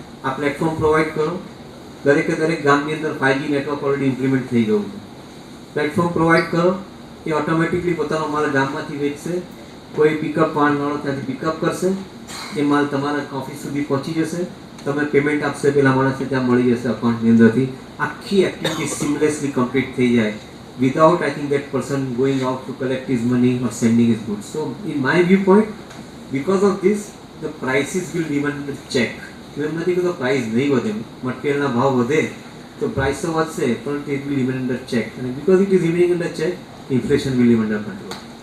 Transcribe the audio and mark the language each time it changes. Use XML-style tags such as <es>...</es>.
<gu>આ platform provide કરો. દરેકે દરેક ગામની અંદર 5G નેટવર્ક ઓલરેડી ઇમ્પ્લિમેન્ટ થઈ ગયું છે. પ્લેટફોર્મ પ્રોવાઈડ કરો, એ ઓટોમેટિકલી પોતાનો માલ ગામમાંથી વેચશે. કોઈ પિકઅપ વાળો ત્યાંથી પિકઅપ કરશે, એ માલ તમારા ઓફિસ સુધી પહોંચી જશે. તમે પેમેન્ટ આપશે, પેલા માણસને ત્યાં મળી જશે અકાઉન્ટની અંદરથી. આખી એક્ટિવિટી સિમલેસલી કમ્પ્લીટ થઈ જાય</gu> <en>without I think that person going out to collect his money or sending his goods. So in my viewpoint, because of this, the prices will remain under check.</en> <gu>એમ નથી કે તો પ્રાઇસ નહીં વધે, મટીરિયલના ભાવ વધે તો પ્રાઇસ તો વધશે, પણ</gu> <en>it will remain under check. And because it is remaining under check, inflation will remain under control.</en>